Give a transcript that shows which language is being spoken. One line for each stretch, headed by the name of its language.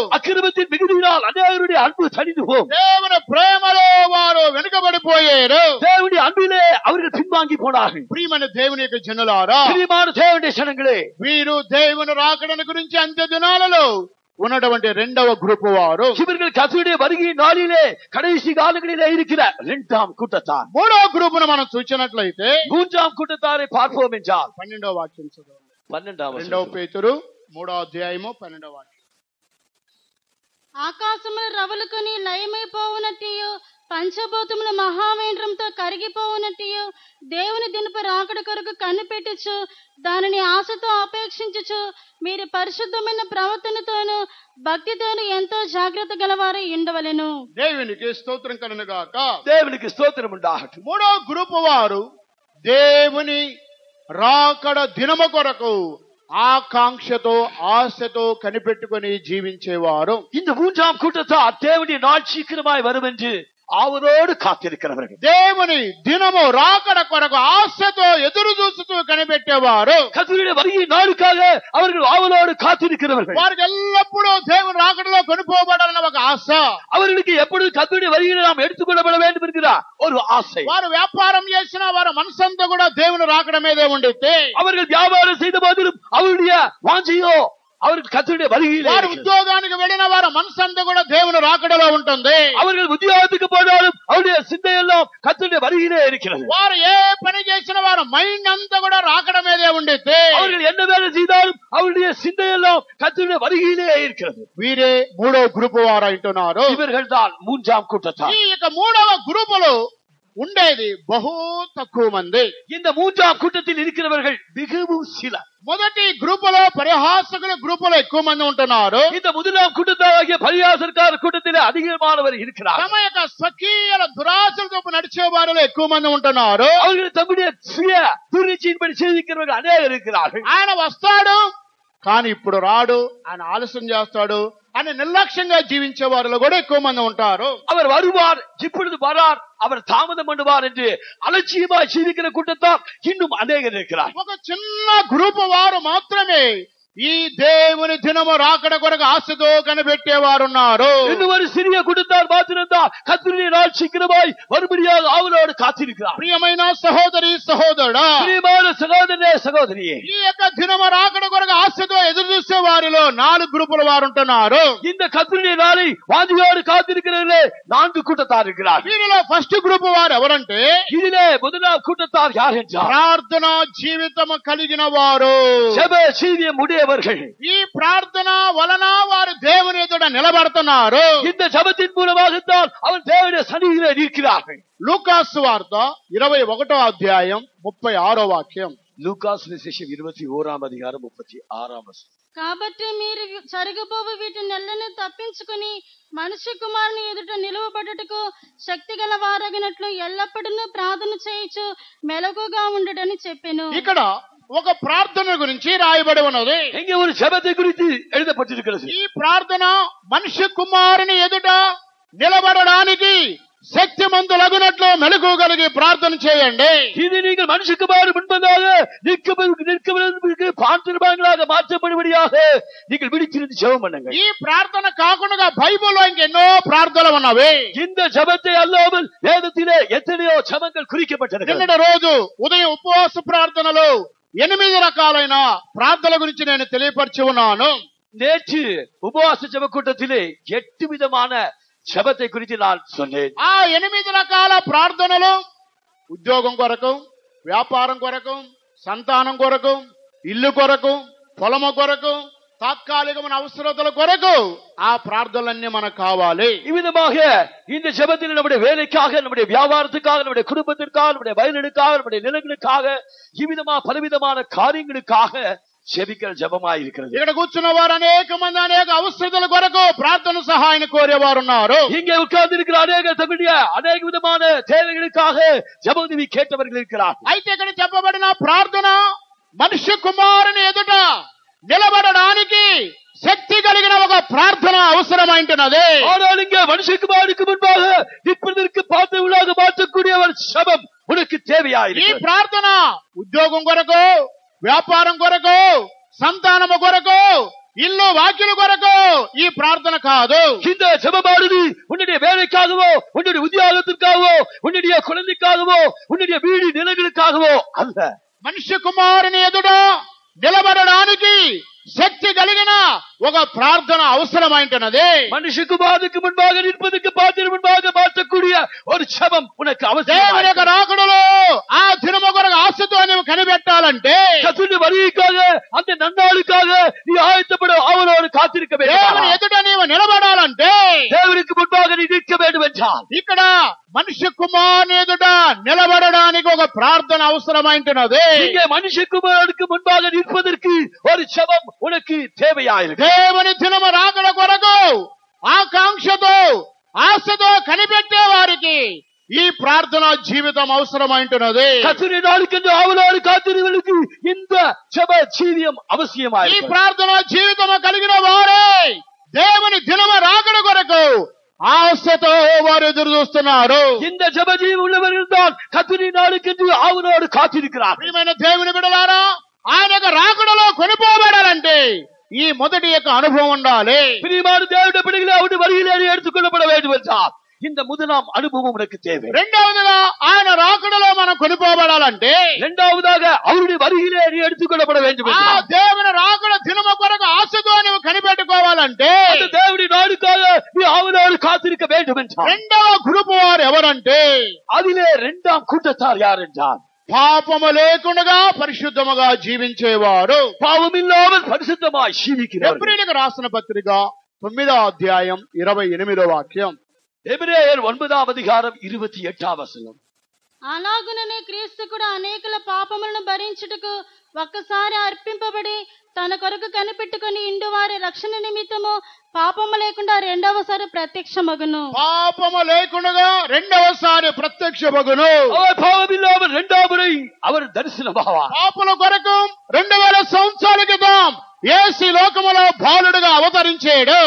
Tamil: அக்கிரமத்தின் மிகுதியினால் அநேகருடைய அன்பு தணிந்து போகும்.
Telugu: దేవుని ప్రేమలో వారు వెనుకబడిపోయారు.
Tamil: தேவனுடைய அன்பிலே அவர்கள் பின்வாங்கி போனார்கள்.
Telugu: ప్రియమైన దేవుని యొక్క జనులారా,
Tamil: பிரியமான தேவனுடைய ஜனங்களே,
Telugu: వీరు దేవుని రాకడను గురించి అంత్య దినాలలో ఉన్నటువంటి రెండవ గ్రూపు వారు.
Tamil: இவர்கள் கர்த்தருடைய வருகை நாளிலே கடைசி காலங்களிலே இருக்கிற இரண்டாம் கூட்டத்தார்.
Telugu: మూడవ గ్రూపును మనం చూసినట్లయితే
Tamil: மூன்றாம் கூட்டத்தாரை பார்ப்போம் என்றால்
Telugu: 12వ వాక్యం చదవండి. 12వ రెండవ పేతురు 3వ అధ్యాయము 12వ వాక్యం. ఆకాశములు రవులుకొని లయమైపోవునట్టియు పంచభూతముల మహావేంద్రంతో కరిగిపోవునట్టియు దేవుని దినపు రాకడ కొరకు కనిపెట్టుచు దానిని ఆశతో అపేక్షించుచు మీరు పరిశుద్ధమైన ప్రవర్తనతోను భక్తితోను ఎంతో జాగ్రత్త గలవారై ఉండవలెను. దేవునికి స్తోత్రం కలుగును గాక.
Tamil: தேவனுக்கு ஸ்தோத்திரம் உண்டாகட்டும்.
Telugu: మూడవ గ్రూపు వారు దేవుని రాకడ దినము కొరకు ఆకాంక్షతో ఆశతో కనిపెట్టుకొని జీవించేవారు.
Tamil: இந்த மூன்றாம் கூட்டத்தார் தேவனுடைய நாள் சீக்கிரமாய் வரும் என்று ஆவலோடு காத்திருக்கிறவர்கள்.
Telugu: దేవుని దినము రాకడ కొరకు ఆశతో ఎదురు చూస్తూ కనిపెట్టేవారు.
Tamil: கர்த்தருடைய வருகை நாளுக்காக அவர்கள் ஆவலோடு காத்திருக்கிறவர்கள்.
Telugu: వారికి ఎల్లప్పుడూ దేవుని రాకడలో కొనిపోబడాలన్న ఒక ఆశ.
Tamil: அவர்களுக்கு எப்பொழுது கர்த்தருடைய வருகையை நாம் எடுத்துக்கொள்ளப்பட வேண்டும் என்கிற ஒரு ஆசை.
Telugu: వారు వ్యాపారం చేసిన వారి మనసంతా కూడా దేవుని రాకడ మీదే ఉండితే,
Tamil: அவர்கள் வியாபாரம் செய்த போதிலும் அவருடைய வாஞ்சையோ அவர்கள் கர்த்தருடைய வருகையிலே
Telugu: వారు
Tamil: இருக்கிறது.
Telugu: ఉద్యోగానికి వెళ్ళిన వారి మనసంతా కూడా దేవుని రాకడలో ఉంటుంది.
Tamil: அவர்கள் உத்தியோகத்துக்கு போனாலும் அவருடைய சிந்தை எல்லாம் கர்த்தருடைய வருகையிலே இருக்கிறது.
Telugu: వారు ఏ పని చేసిన వారి మైండ్ అంతా కూడా రాకడ మీదే ఉండితే,
Tamil: அவர்கள் என்ன வேலை செய்தாலும் அவருடைய சிந்தை எல்லாம் கர்த்தருடைய வருகையிலே இருக்கிறது.
Telugu: వీరే మూడో గ్రూపు వారు అంటున్నారు.
Tamil: இவர்கள் தான் மூன்றாம் கூட்டத்தார்.
Telugu: ఈ యొక్క మూడవ గ్రూపులో ఉండేది బహు తక్కువ మంది.
Tamil: இந்த மூன்றாம் கூட்டத்தில் இருக்கிறவர்கள் மிகவும் சிலர்.
Telugu: మొదటి గ్రూపులో పరిహాసకుల గ్రూపులో ఎక్కువ మంది ఉంటున్నారు.
Tamil: இந்த முதலாம் கூட்டத்தாகிய பரியாசக்கார கூட்டத்திலே அதிகமானவர் இருக்கிறார்.
Telugu: తమ యొక్క స్వకీయ దురాశలతో నడిచే వారిలో ఎక్కువ మంది ఉంటున్నారు.
Tamil: அவர்கள் தம்முடைய சுய துணிச்சியின்படி செய்திருக்கிறவர்கள் அநேகர் இருக்கிறார்கள்.
Telugu: ఆయన వస్తాడు కానీ ఇప్పుడు రాడు, ఆయన ఆలస్యం చేస్తాడు అని నిర్లక్ష్యంగా జీవించే వారిలో కూడా ఎక్కువ మంది ఉంటారు.
Tamil: அவர் வருவார், இப்பொழுது வரார், அவர் தாமதம் பண்ணுவார் என்று அலட்சியமாய் ஜீவிக்கிற கூட்டத்தார் இன்னும் அநேகர் இருக்கிறார்.
Telugu: ఒక చిన్న గ్రూపు వారు మాత్రమే ఈ దేవుని దినము రాకడ కొరకు ఆశతో కనిపెట్టేవారు ఉన్నారు.
Tamil: இன்னும் ஒரு சிறிய கூட்டத்தார் மாத்திரம்தான் கர்த்தருடைய நாள் சீக்கிரமாய் வரும்படியாக ஆவலோடு காத்திருக்கிறார்.
Telugu: ప్రియమైన సహోదరి సహోదరుడా,
Tamil: பிரியமான சகோதரனே சகோதரியே,
Telugu: ఈ యొక్క దినము రాకడ కొరకు ఆశతో ఎదురు చూసే వారిలో 4 గ్రూపుల వారు ఉంటున్నారు.
Tamil: இந்த கர்த்தருடைய நாளை வாஞ்சியோடு காத்திருக்கிறவர்களே 4 கூட்டத்தார் இருக்கிறார்.
Telugu: వీరిలో
English: first group
Telugu: వారు ఎవరంటే,
Tamil: இதிலே முதலாம் கூட்டத்தார் யார் என்றார்
Telugu: ప్రార్థన జీవితము కలిగిన వారు.
Tamil: ஜெப ஜீவியம் உடையவர்கள்.
Telugu: ఈ ప్రార్థన వలన వారు దేవుని ఎదుట నిలబడుతున్నారు.
Tamil: இந்த ஜெபத்தின் மூலமாகத்தான் அவர் தேவனுடைய சந்நிதியிலே நிற்கிறார்கள்.
Telugu: లూకాసు వార్త 21వ అధ్యాయం 36వ వాక్యం.
Tamil: லூகாஸ் விசேஷம் 21ஆம் அதிகாரம் 36ஆம் வசனம்.
Telugu: కాబట్టి మీరు జరగబోవు వీటి నెలను తప్పించుకుని మనుష్య కుమారుని ఎదుట నిలువబడుటకు శక్తి గల వారగినట్లు ఎల్లప్పుడూ ప్రార్థన చేయుచు మెలకుగా ఉండడని చెప్పెను. ఇక్కడ ఒక ప్రార్థన గురించి రాయబడి ఉన్నది.
Tamil: இங்கே ஒரு ஜெபத்தை குறித்து எழுதப்பட்டிருக்கிறது.
Telugu: ఈ ప్రార్థన మనుష్య కుమారుని ఎదుట నిలబడడానికి శక్తిమంతులగునట్లు మెలకువగలిగి ప్రార్థన చేయండి.
Tamil: இது நீங்கள் மனுஷகுமார் முன்பதாக நிற்கவதற்கு பாத்திரங்களாக மாற்றப்படும்படியாக நீங்கள் விழித்திருந்து ஜெபம் பண்ணுங்கள்.
Telugu: ఈ ప్రార్థన కాకుండా బైబిల్లో ఇంకెన్నో ప్రార్థనలు ఉన్నవి.
Tamil: இந்த ஜெபத்தை அல்லாமல் வேதத்திலே எத்தனையோ ஜெபங்கள் குறிக்கப்பட்டிருக்கிறது.
Telugu: నిన్నటి రోజు ఉదయం ఉపవాస ప్రార్థనలో 8 రకాలైన ప్రార్థనల గురించి నేను తెలియపరిచి ఉన్నాను.
Tamil: நேற்று உபவாச ஜெப கூட்டத்திலே 8 விதமான ஜெபத்தை குறித்து நான் சொன்னேன்.
Telugu: ఆ 8 రకాల ప్రార్థనలు ఉద్యోగం కొరకు, వ్యాపారం కొరకు, సంతానం కొరకు, ఇల్లు కొరకు, పొలము కొరకు, తాత్కాలికమైన అవసరతల కొరకు ఆ ప్రార్థనలన్నీ మనకు కావాలి.
Tamil: இவ்விதமாக இந்த ஜெபத்தில் நம்முடைய வேலைக்காக, நம்முடைய வியாபாரத்துக்காக, நம்முடைய குடும்பத்திற்காக, நம்முடைய வயலுக்காக, நம்முடைய நிலங்களுக்காக, இவ்விதமா பலவிதமான காரியங்களுக்காக ஜெபிக்கிற ஜெபமாய் இருக்கிறது.
Telugu: ఇక్కడ కూర్చున్న వారు అనేక మంది అనేక అవసరతల కొరకు ప్రార్థన సహాయం కోరేవారు ఉన్నారు.
Tamil: இங்கே உட்கார்ந்து இருக்கிற அநேக தங்களுடைய அநேக விதமான தேவைகளுக்காக ஜெப உதவி கேட்டவர்கள் இருக்கிறார்.
Telugu: అయితే ఇక్కడ చెప్పబడిన ప్రార్థన మనుష్య కుమారుని ఎదుట నిలబడడానికి శక్తి కలిగిన ఒక ప్రార్థన అవసరమైంటున్నది.
Tamil: ஆனால் இங்கே மனுஷகுமாரனுக்கு முன்பாக நிற்பதற்கு பாத்திரங்களாக மாற்றக்கூடிய ஒரு ஜெபம் உனக்கு
Telugu: ఈ
Tamil: தேவையாயிருக்கிறது.
Telugu: ప్రార్థన ఉద్యోగం కొరకు, వ్యాపారం కొరకు, సంతానము కొరకు, ఇల్లు వాకిల కొరకు ఈ ప్రార్థన కాదు.
Tamil: இந்த ஜெபமானது உன்னுடைய வேலைக்காகவோ, உன்னுடைய உத்தியோகத்திற்காகவோ, உன்னுடைய குழந்தைக்காகவோ, உன்னுடைய வீடு நிலங்களுக்காகவோ அல்ல.
Telugu: మనుష్య కుమారుని ఎదుట నిలబడడానికి శక్తి కలిగిన ఒక ప్రార్థన అవసరమైంటున్నది.
Tamil: மனுஷகுமாரனுக்கு முன்பாக நிற்பதற்கு பாத்திரம் முன்பாக மாற்றக்கூடிய ஒரு ஜெபம் உனக்கு
Telugu: దేవుని యొక్క
Tamil: அவசியம்.
Telugu: రాకడలో ఆ దినము కొరకు ఆశతో నీవు కనిపెట్టాలంటే,
Tamil: கர்த்தருடைய வருகைக்காக, அந்த நன்னாளுக்காக நீ ஆயத்தப்பட ஆவலோடு காத்திருக்க
Telugu: దేవుని
Tamil: வேண்டும்.
Telugu: ఎదుట నీవు నిలబడాలంటే
Tamil: தேவனுக்கு முன்பாக நீ நிற்க வேண்டும் என்றால்
Telugu: ఇక్కడ మనుష్య కుమారుని ఎదుట నిలబడడానికి ఒక ప్రార్థన అవసరమైంటున్నది.
Tamil: இங்கே மனுஷகுமாரனுக்கு முன்பாக நிற்பதற்கு ஒரு ஜெபம் உனக்கு தேவையாயிருக்கு.
Telugu: దేవుని దినము రాకడ కొరకు ఆకాంక్షతో ఆశతో కనిపెట్టే వారికి ఈ ప్రార్థన జీవితం అవసరమైంటున్నది.
Tamil: கர்த்தருடைய நாளுக்கென்று ஆவலோடு காத்திருவர்களுக்கு இந்த ஜெப ஜீவியம்
Telugu: ఈ
Tamil: அவசியமாயிருக்கு.
Telugu: ప్రార్థన జీవితము కలిగిన వారే దేవుని దినము రాకడ కొరకు ఆశతో వారు ఎదురు చూస్తున్నారు.
Tamil: இந்த ஜெப ஜீவியம் உள்ளவர்கள் தான் கர்த்தருடைய நாளுக்கென்று ஆவலோடு காத்திருக்கிறார்.
Telugu: ప్రియమైన దేవుని బిడ్డలారా, ఆయన యొక్క రాకడలో కొనిపోబడాలంటే ఈ మొదటి యొక్క అనుభవం ఉండాలి.
Tamil: பிரியமான தேவனுடைய பிள்ளைகளே, அவருடைய வருகையிலே எடுத்துக்கொள்ளப்பட வேண்டும் என்றால் இந்த முதலாம் அனுபவம் உனக்கு தேவை.
Telugu: రెండవదిగా ఆయన రాకడలో మనం కొనిపోబడాలంటే,
Tamil: இரண்டாவதாக அவருடைய வருகையிலே நீ எடுத்துக்கொள்ளப்பட வேண்டும்
Telugu: ఆ
Tamil: என்றால்
Telugu: దేవుని రాకడ దినము కొరకు ఆశతో నువ్వు కనిపెట్టుకోవాలంటే
Tamil: அந்த தேவனுடைய நாளுக்காக நீ ஆவலோடு காத்திருக்க வேண்டும் என்றால்
Telugu: రెండవ గ్రూప్ వారు ఎవరంటే,
Tamil: அதிலே இரண்டாம் கூட்டத்தார் யார் என்றால்
Telugu: పాపము లేకుండా పరిశుద్ధముగా జీవించేవారు.
Tamil: பாவம் இல்லாமல் பரிசுத்தமாய் ஜீவிக்கிறவர்கள்.
Telugu: ఎబ్రీయులకు రాసిన పత్రిక 9వ అధ్యాయం 28వ వాక్యం.
Tamil: எபிரேயர் 9ஆம் அதிகாரம் 28ஆம் வசனம்.
Telugu: అలాగుననే క్రీస్తు కూడా అనేకుల పాపములను భరించుటకు ఒక్కసారి అర్పింపబడి తన కొరకు కనిపెట్టుకుని ఇండువారి రక్షణ నిమిత్తము పాపము లేకుండా రెండవసారి ప్రత్యక్షమగును. పాపము లేకుండా రెండవసారి ప్రత్యక్షమగును.
Tamil: அவர் பாவம் இல்லாமல் இரண்டாம் முறை அவர் தரிசனமாவார்.
Telugu: పాపుల కొరకు 2000 సంవత్సరాల క్రితం యేసు లోకములో బాలుడుగా అవతరించాడు.